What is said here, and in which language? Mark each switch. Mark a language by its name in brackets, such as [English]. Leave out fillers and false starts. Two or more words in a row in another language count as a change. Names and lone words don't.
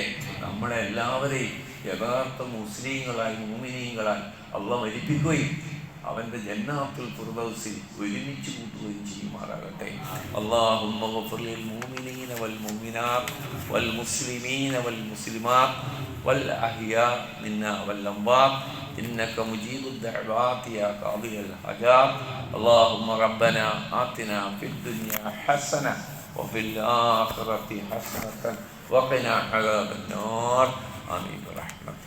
[Malayalam] നമ്മളെല്ലാവരെയും യഥാർത്ഥ മുസ്ലിങ്ങളായി മുഅ്മിനീങ്ങളായി അല്ലാഹു മരിപ്പിക്കുകയും അവൻ്റെ ജന്നാത്തുൽ ഫിർദൗസിൽ ഒരുമിച്ച് കൂട്ടുകയും ചെയ്യുമാറാകട്ടെ. [Arabic] اللهم اغفر للمؤمنين والمؤمنات والمسلمين والمسلمات والأحياء منا والأموات إنك مجيب الدعوات يا قاضي الحاجات. اللهم ربنا آتنا في الدنيا حسنة وفي الآخرة حسنة وقنا عذاب النار. آمين برحمتك.